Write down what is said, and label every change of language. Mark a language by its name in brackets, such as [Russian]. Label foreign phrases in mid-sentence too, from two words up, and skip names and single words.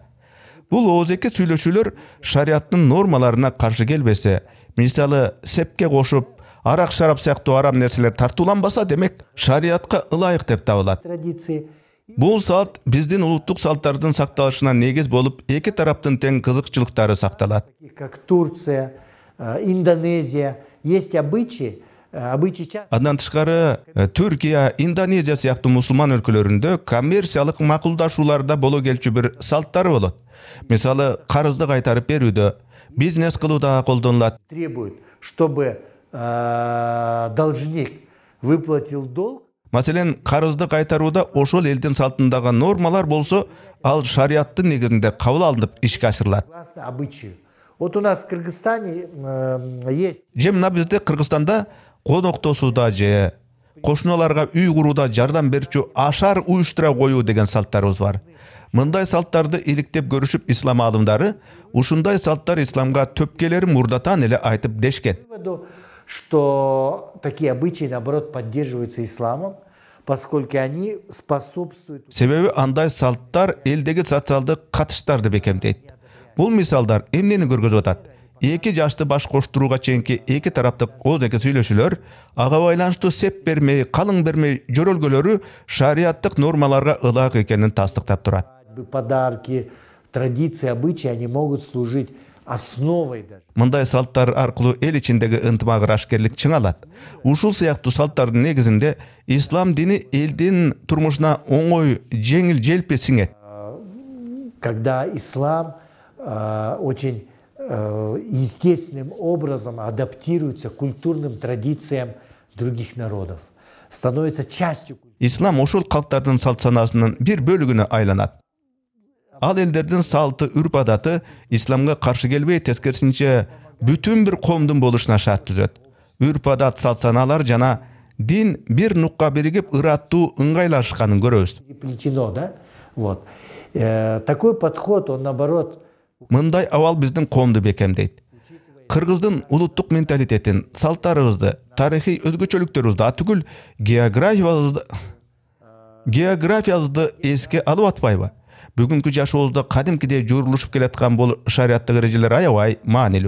[Kyrgyz] Бул ооздеки сүйлөшүүлөр шариаттын нормаларына каршы келбесе, мисалы сепке кошуп, арак шарап сыяктуу арам нерселер тартууланбаса, демек шариатка ылайык деп табылат. Традиции. Бул салт биздин улуттук салттардын сакталышына негиз болуп, эки тараптын тең кызыкчылыктары сакталат. [Russian] Как Турция, Индонезия, есть обычаи часто... [Kyrgyz] Андан тышкары Түркия, Индонезия сыяктуу мусулман өлкөлөрүндө коммерциялык макулдашууларда боло келчү бир салттары болот. Мисалы, карызды кайтарып берүүдө, бизнес кылууда колдонулат. [Russian] Требует, чтобы должник выплатил долг. [Kyrgyz] Маселен, карызды кайтарууда ошол элдин салтындагы нормалар болсо, ал шариаттын негизинде кабыл алынып ишке ашырылат. [Russian] Согласно обычаю. Вот у нас в Кыргызстане есть... [Kyrgyz] Же мына бизде Кыргызстанда коноктосууда же кошуналарга үй курууда жардам берчү ашар уюштура коюу деген салттарыбыз бар. Мындай салттарды иликтеп көрүшүп ислам аалымдары, ушундай салттар исламга төпкелери мурдатан эле айтып дешкен. [Russian] Что такие обычаи, наоборот, поддерживаются исламом, поскольку они способствуют... [Kyrgyz] Себеби андай салттар элдеги социалдык катыштарды бекемдейт. Бул мисалдар эмнени көргөзүп атат? Эки жашты баш коштурууга чейинки эки тараптык ооздеки сүйлөшүүлөр, ага байланыштуу сеп бермей, калың бермей жөрөлгөлөрү шариаттык нормаларга ылайык экенин тастыктап турат. [Russian] Подарки, традиции, обычаи, они могут служить основой даже. [Kyrgyz] Мындай салттар аркылуу эл ичиндеги ынтымак рашкерлик чыңалат. Ушул сыяктуу салттардын негизинде ислам дини элдин турмушуна оңой, жеңил желпи сиңет. [Russian] Когда ислам очень естественным образом адаптируется к культурным традициям других народов, становится частью. [Kyrgyz] Ислам ошол калктардын салт санасынын бир бөлүгүнө айланат. Ал элдердин салты, үрп адаты исламга каршы келбей, тескерисинче бүтүн бир коомдун болушуна шарт түзөт. Үрп адат, салт саналар жана дин бир нукка биригип ыраттуу ыңгайлашканын көрөбүз. [Russian] Плетено, да? Вот. Такой подход, он наоборот... [Kyrgyz] Мындай абал биздин коомду бекемдейт. Кыргыздын улуттук менталитетин, салттарыбызды, тарыхый өзгөчөлүктөрүбүздү, атүгүл географиябызды эске алып атпайбы? Бүгүнкү жашообузда кадимкидей журулушуп келаткан бул шариаттык эрежелер аябай маанилүү.